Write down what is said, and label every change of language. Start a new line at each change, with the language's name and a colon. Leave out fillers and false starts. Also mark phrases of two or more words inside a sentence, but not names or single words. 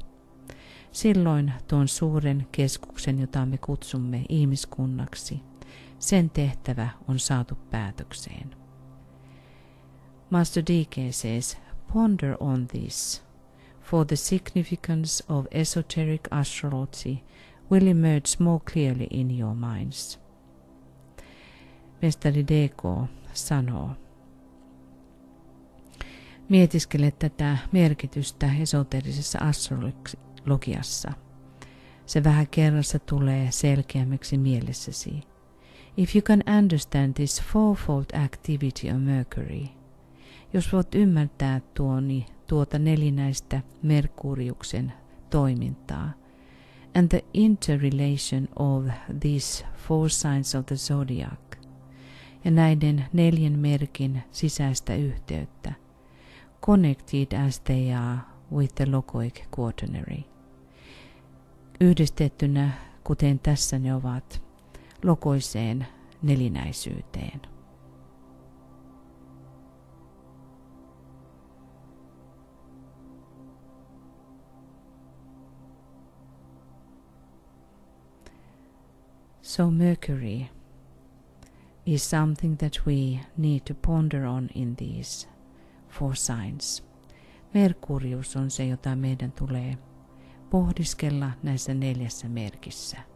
Finnish: Silloin tuon suuren keskuksen, jota me kutsumme ihmiskunnaksi, sen tehtävä on saatu päätökseen.
English: Master DK says, ponder on this, for the significance of esoteric astrology will emerge more clearly in your minds.
Finnish: Mestari DK sanoo, mietiskele tätä merkitystä esoterisessa astrologiassa. Se vähän kerrassa tulee selkeämmäksi mielessäsi.
English: If you can understand this fourfold activity of Mercury,
Finnish: jos voit ymmärtää tuota nelinäistä Merkuriuksen toimintaa,
English: and the interrelation of these four signs of the zodiac,
Finnish: ja näiden 4 merkin sisäistä yhteyttä,
English: connected as they are with the logoic quaternary.
Finnish: Yhdistettynä, kuten tässä ne ovat, logoiseen nelinäisyyteen.
English: So Mercury is something that we need to ponder on in these 4 signs.
Finnish: Merkurius on se, jota meidän tulee pohdiskella näissä 4 merkissä.